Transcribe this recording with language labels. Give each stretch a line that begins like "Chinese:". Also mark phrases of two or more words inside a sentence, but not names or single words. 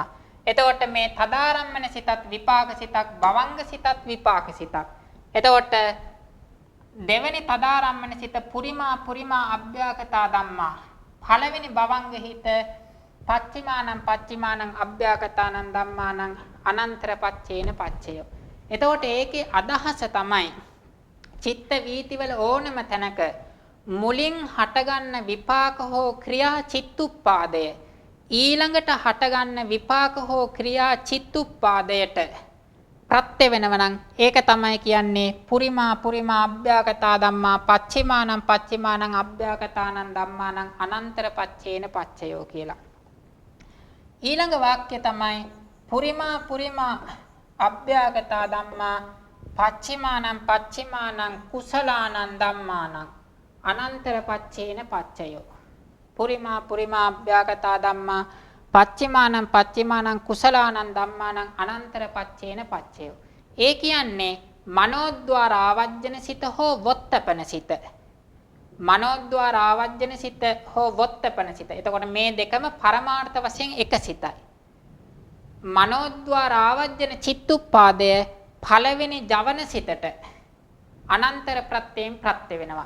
Sinhala: එතකොට මේ තදාරම්මන සිතත් විපාක සිතක් භවංග සිතත් විපාක සිතක්. එතකොට දෙවෙනි තදාරම්මන සිත
Pali: පුරිමා අභ්‍යාගතා ධම්මා.
Sinhala: පළවෙනි භවංග හිත
Pali: පච්චිමානං අභ්‍යාගතානං ධම්මානං අනන්තර පච්චේන පච්චය.
Sinhala: එතකොට ඒකේ අදහස තමයි චිත්ත වීතිවල ඕනම තැනක මුලින් හටගන්න විපාක හෝ ක්‍රියා චිත්තුප්පාදය ඊළඟට හටගන්න විපාක හෝ ක්‍රියා චිත්තුප්පාදයට ප්‍රත්‍ය වෙනව නම් ඒක තමයි කියන්නේ
Pali: පුරිමා අභ්‍යාගතා ධම්මා පච්චිමානං අභ්‍යාගතානං ධම්මානං අනන්තර පච්චේන පච්චයෝ
Sinhala: කියලා. ඊළඟ වාක්‍ය තමයි
Pali: පුරිමා අභ්‍යාගතා ධම්මා පච්චිමානං කුසලානං ධම්මානං අනන්තර පච්චේන පච්චයෝ. පුරිමා අභ්‍යාගතා ධම්මා පච්චිමානං කුසලානං ධම්මානං අනන්තර පච්චේන පච්චයෝ.
Sinhala: ඒ කියන්නේ මනෝද්වාර ආවජ්ජන සිත හෝ වොත්තපන සිත. මනෝද්වාර ආවජ්ජන සිත හෝ වොත්තපන සිත. එතකොට මේ දෙකම පරමාර්ථ වශයෙන් එක සිතයි. මනෝද්වාර ආවජ්ජන චිත්තුප්පාදය පළවෙනි ජවන සිතට අනන්තර ප්‍රත්‍යයෙන් ප්‍රත්‍ය වෙනවා.